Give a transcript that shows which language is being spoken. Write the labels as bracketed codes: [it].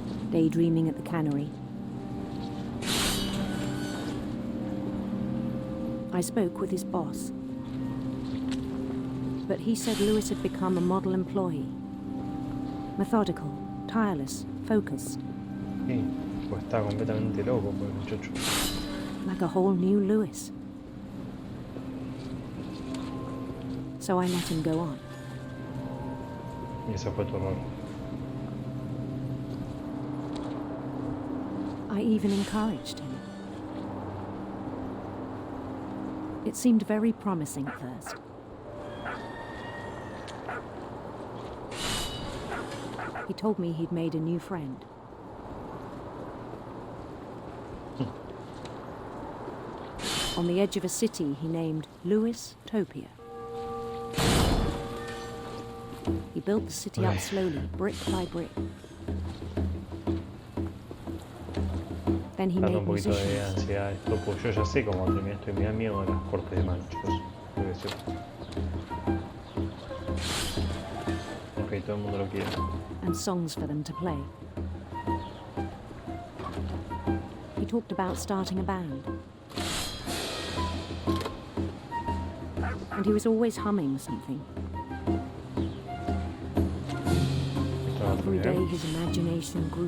[en] Daydreaming at the cannery. I spoke with his boss. But he said Lewis had become a model employee. Methodical, tireless, focused. [es] Sí, pues está completamente loco, pues, muchacho. [en] Like a whole new Lewis. So I let him go on. [es] Y ese fue tu error. [en] I even encouraged him. It seemed very promising at first. He told me he'd made a new friend. On the edge of a city he named Lewis Topia. He built the city up slowly, brick by brick. Then he made [es] un poquito de [en] musicians. [es] ansiedad esto, pues yo ya sé cómo termina esto y me da miedo a las cortes de mano, chicos. Debe ser. Ok, todo el mundo lo quiere. [en] And songs for them to play. He talked about starting a band. And he was always humming something. Every day his imagination grew